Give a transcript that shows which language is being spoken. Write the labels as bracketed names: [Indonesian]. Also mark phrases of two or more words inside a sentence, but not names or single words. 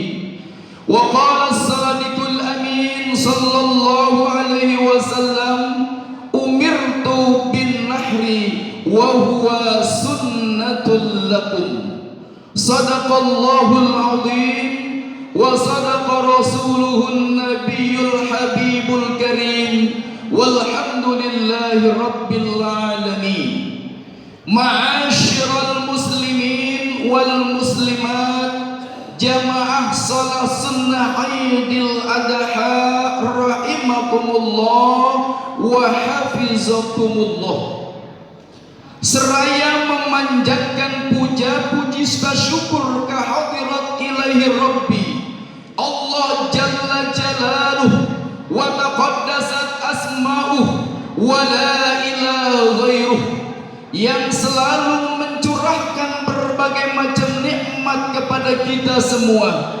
[Arabic] وقال الصادق الأمين صلى الله عليه وسلم: أمرت بالنحر وهو سنة لكم. صدق الله العظيم وصدق رسوله النبي الحبيب الكريم والحمد لله رب العالمين. معاشر المسلمين والمسلمات, [Indonesian] jamaah salat sunnah Idul Adha [Arabic] رحمكم الله وحفظكم الله. [Indonesian] Seraya memanjatkan puja-puji syukur kehadirat [Arabic] إلهي ربي الله جل جلاله وتقدست أسماؤه ولا إله غيره, [Indonesian] yang selalu mencurahkan berbagai macam nikmat kepada kita semua.